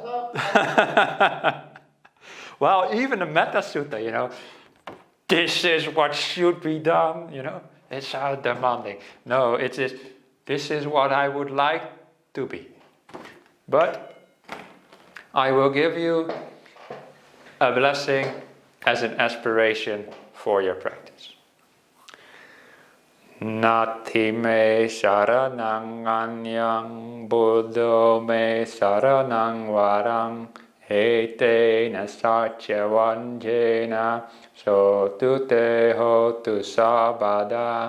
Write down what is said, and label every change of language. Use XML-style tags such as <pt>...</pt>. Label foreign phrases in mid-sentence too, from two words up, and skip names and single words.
<en>Well, even the Metta Sutta, this is what should be done, it's how demanding. No, it is, this is what I would like to be. But I will give you a blessing as an aspiration for your practice.</en> <pi>Nati me saranang anyang buddho me saranang varang etena satya vanjena sotu te hotu sabada.</pi>